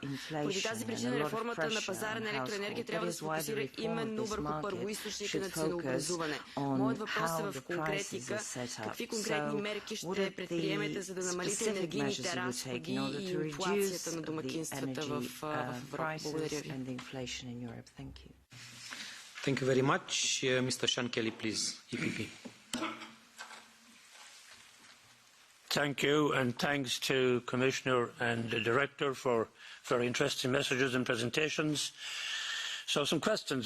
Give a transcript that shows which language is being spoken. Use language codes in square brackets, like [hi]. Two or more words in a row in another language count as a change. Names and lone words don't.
[bg] Поради тази причина реформата на пазара на електроенергия трябва да се фокусира именно върху първоизточника на ценообразуване. Моят въпрос е в конкретика. Какви конкретни мерки ще предприемете, за да намалите енергийните разходи и инфлацията на домакинствата в Европа? Благодаря ви. [en] Thank you very much. Mr. Sean Kelly, please, EPP. Thank you, and thanks to Commissioner and the Director for very interesting messages and presentations. So some questions.